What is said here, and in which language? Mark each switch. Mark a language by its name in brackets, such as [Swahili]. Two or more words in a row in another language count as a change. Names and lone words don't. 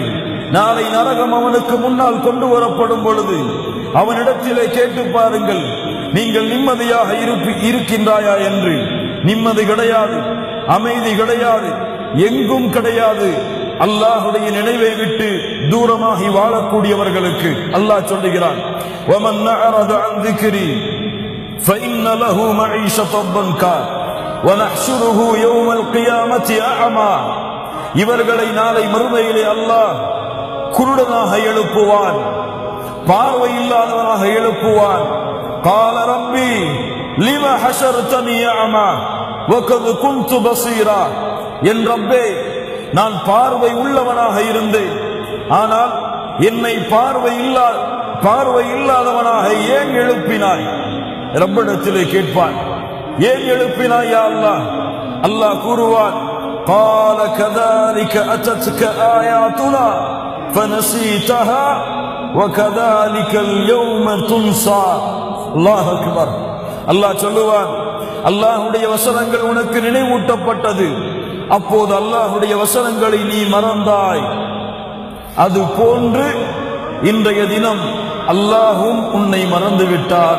[Tamil] நாளை நரகம் அவனுக்கு முன்னால் கொண்டு வரப்படும் பொழுது அவனிடத்திலே கேட்டு பாருங்கள், நீங்கள் நிம்மதியாக இருக்கின்றாயா என்று. நிம்மதி கிடையாது, அமைதி கிடையாது, எங்கும் கிடையாது. அல்லாஹ்வுடைய நினைவை விட்டு தூரமாகி வாழக்கூடியவர்களுக்கு அல்லாஹ் சொல்லுகிறான், [Arabic] ومن أعرض عن ذكري فإن له معيشة ضنكا ونحشره يوم القيامة أعمى. [Tamil] இவர்களை நாளை மறுமையிலே அல்லாஹ் குருடனாக எழுப்புவான், பார்வை இல்லாதவனாக எழுப்புவான். [Arabic] قال ربي لما حشرتني أعمى وقد كنت بصيرا. [Tamil] என் ரப்பே, நான் பார்வை உள்ளவனாக இருந்தேன், ஆனால் என்னை பார்வை இல்லாதவனாக ஏன் எழுப்பினாய்? ரப்பிடத்திலே கேட்பான், ஏன் எழுப்பினாய் [Arabic] يا الله? [Tamil] அல்லாஹ் கூறுவான், [Arabic] قال كذلك أتتك آياتنا فنسيتها وكذلك اليوم تنسى. الله أكبر. [Tamil] அல்லாஹ் சொல்லுவான், அல்லாஹ்வுடைய வசனங்கள் உனக்கு நினைவூட்டப்பட்டது, அப்போது அல்லாஹ்வுடைய வசனங்களை நீ மறந்தாய். அது போன்று இன்றைய தினம் அல்லாஹும் உன்னை மறந்து விட்டான்.